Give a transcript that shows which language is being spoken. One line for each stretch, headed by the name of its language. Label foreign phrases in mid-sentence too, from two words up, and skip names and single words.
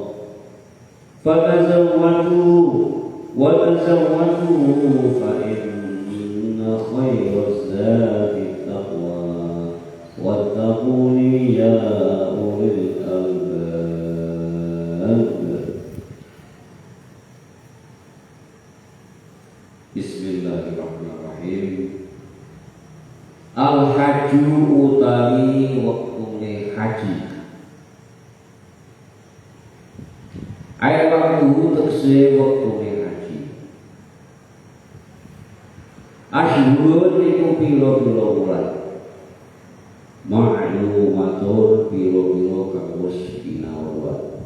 Arabic: وتزودوا فإن خير الزاد التقوى واتقون يا أولي الألباب. بسم الله الرحمن الرحيم.
Javanese: Al-hajju utawi wektune haji. Ayat waktu tegese wektune haji. Asyhurun iku pira-pira wulan. Ma'lumatur pira-pira kang wis pinawa.